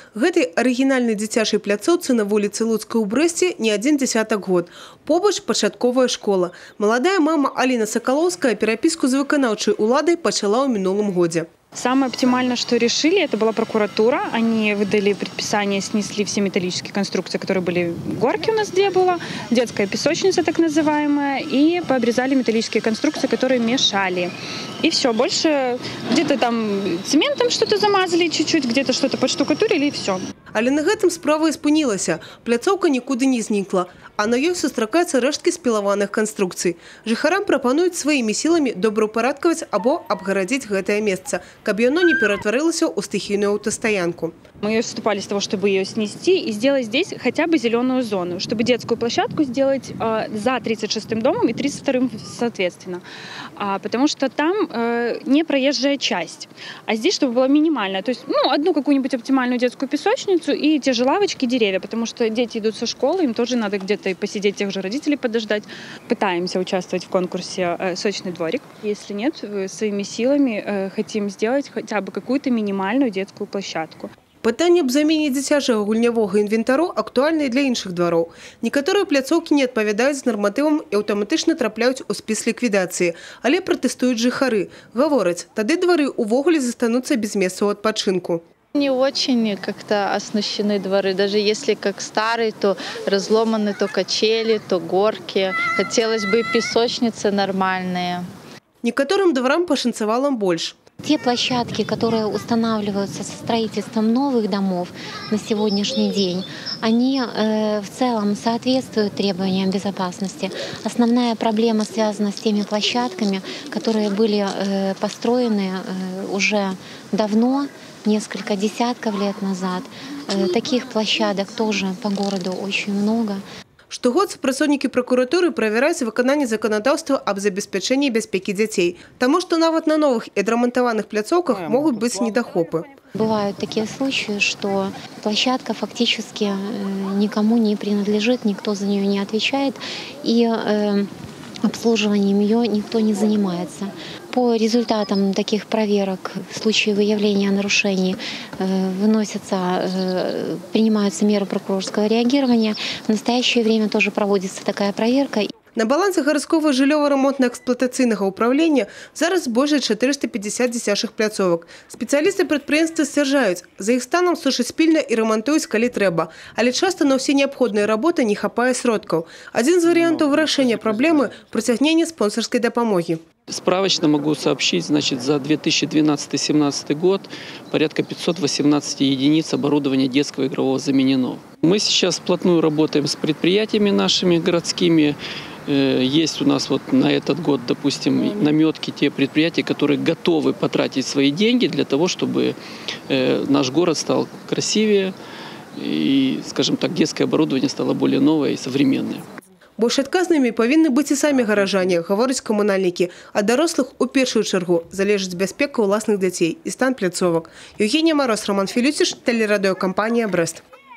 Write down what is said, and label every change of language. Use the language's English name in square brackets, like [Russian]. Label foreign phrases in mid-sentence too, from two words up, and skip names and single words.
[Belarusian] Гэтай арыгінальнай дзіцячай пляцоўцы на вуліцы Луцкай у Брэсце не адзін дзесятак год. Побач пачатковая школа. Маладая мама Аліна Сакаловская перапіску з выканаўчай уладай пачала ў мінулым годзе. [Russian] Самое оптимальное, что решили, это была прокуратура. Они выдали предписание, снесли все металлические конструкции, которые были в горке у нас, где была, детская песочница так называемая, и пообрезали металлические конструкции, которые мешали. И все, больше где-то там цементом что-то замазали чуть-чуть, где-то что-то подштукатурили, и все. [Belarusian] Але на гэтым справа і спынілася. Пляцоўка нікуды не знікла, а на ёй сустракаюцца рэшткі спілаваных канструкцый. Жыхарам прапануюць сваімі сіламі добраўпарадкаваць або абгарадзіць гэтае месца, каб яно не ператварылася ў стыхійную аўтастаянку. [Russian] Мы выступали с того, чтобы ее снести и сделать здесь хотя бы зеленую зону, чтобы детскую площадку сделать за 36-м домом и 32-м соответственно. Потому что там не проезжая часть. А здесь, чтобы было минимально. То есть, одну какую-нибудь оптимальную детскую песочницу и те же лавочки, деревья. Потому что дети идут со школы, им тоже надо где-то посидеть, тех же родителей подождать. Пытаемся участвовать в конкурсе «Сочный дворик». Если нет, своими силами хотим сделать хотя бы какую-то минимальную детскую площадку. [Belarusian] Пытанне аб замене дзіцячага гульнявога інвентару актуальнае для іншых двароў. Некаторыя пляцоўкі не адпавядаюць норматывам і аўтаматычна трапляюць у спіс ліквідацыі, але пратэстуюць жыхары. Гавораць, тады двары увогуле застануцца без месцаў адпачынку. [Russian] Не очень как-то оснащены дворы. Даже если как старые, то разломаны то качели, то горки. Хотелось бы песочницы нормальные. [Belarusian] Некаторым дворам пашанцавала больш. [Russian] Те площадки, которые устанавливаются со строительством новых домов на сегодняшний день, они в целом соответствуют требованиям безопасности. Основная проблема связана с теми площадками, которые были построены уже давно, несколько десятков лет назад. Таких площадок тоже по городу очень много. [Belarusian] Штогод супрацоўнікі прокуратуры правяраюць выкананне заканадаўства аб забеспячэнні бяспекі дзяцей. Таму што нават на новых і адрамантаваных пляцоўках могуць быць недахопы. [Russian] Бывают такие случаи, что площадка фактически никому не принадлежит, никто за нее не отвечает, и обслуживанием ее никто не занимается. По результатам таких проверок в случае выявления нарушений принимаются меры прокурорского реагирования. В настоящее время тоже проводится такая проверка. [Belarusian] На балансе гарадскога жыллёва-рамонтна-эксплуатацыйнага ўправлення зараз больш за 450 дзіцячых пляцовак. Спецыялісты прадпрыемства сцвярджаюць, за іх станам сушаць пільна і рамантуюць, калі трэба. Але часта на ўсе неабходныя работы не хапае сродкаў. Адзін з варыянтаў вырашэння праблемы – прыцягненне спонсарскай дапамогі. [Russian] Справочно могу сообщить, за 2012-2017 год порядка 518 единиц оборудования детского игрового заменено. Мы сейчас вплотную работаем с предприятиями нашими городскими. Есть у нас на этот год, допустим, наметки, те предприятия, которые готовы потратить свои деньги для того, чтобы наш город стал красивее и, скажем так, детское оборудование стало более новое и современное. [Belarusian] Больш адказнымі павінны быць і самі гаражане, гавораць камунальнікі. Ад дарослых у першую чаргу залежыць бяспека ўласных дзяцей і стан пляцовак. [Russian] Евгения Мороз, Роман Филютиш, телерадиокомпания «Брест».